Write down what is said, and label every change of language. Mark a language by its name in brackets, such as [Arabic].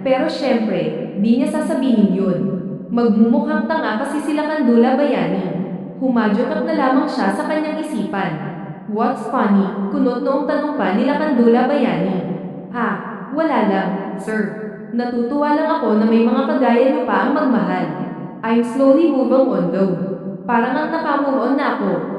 [Filipino] Pero syempre, di niya sasabihin yun. Magmumukhang tanga kasi sila Kandula Bayani. Humadyokap na lamang siya sa kanyang isipan. [English] What's funny? [Filipino] Kunot noong tanong pa nila Kandula Bayani. Wala lang, sir. Natutuwa lang ako na may mga kagaya niyo pa ang magmahal. [English] I'm slowly moving on though. [Filipino] Parang ang nakamove on na ako.